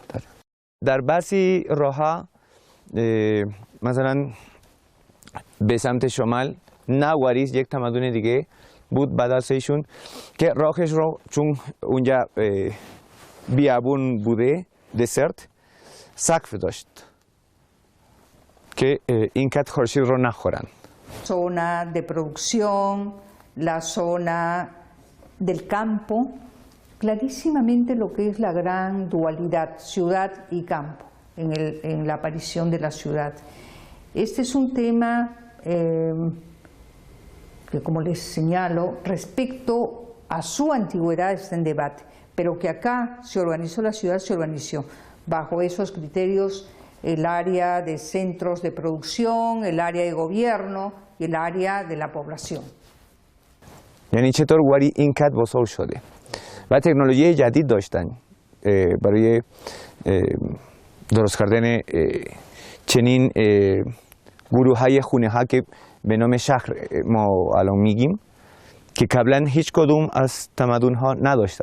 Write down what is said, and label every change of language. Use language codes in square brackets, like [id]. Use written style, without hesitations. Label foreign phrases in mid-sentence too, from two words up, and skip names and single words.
[fa] در بعضی راه‌ها مثلا به سمت شمال نواریز یک تمدن دیگه بود بعد از ایشون که راهش رو چون اونجا بیابون بوده دسرت سقف داشت که اینقدر خورشید رو نخورن. [es] Zona de producción, la zona del campo, clarísimamente lo que es la gran dualidad ciudad y campo en la aparición de la ciudad. Este es un tema que, como les señalo, respecto a su antigüedad está en debate, pero que acá se organizó la ciudad, se organizó bajo esos criterios, el área de centros de producción, el área de gobierno y el área de la población. [fa] یعنی چطور واری اینقدر بزرگ شده و تکنولوژی جدید داشتن برای درست کردن چنین گروه های خونه ها که به نام شهر ما الان میگیم که قبلا هیچ کدوم از تمدن ها نداشتن.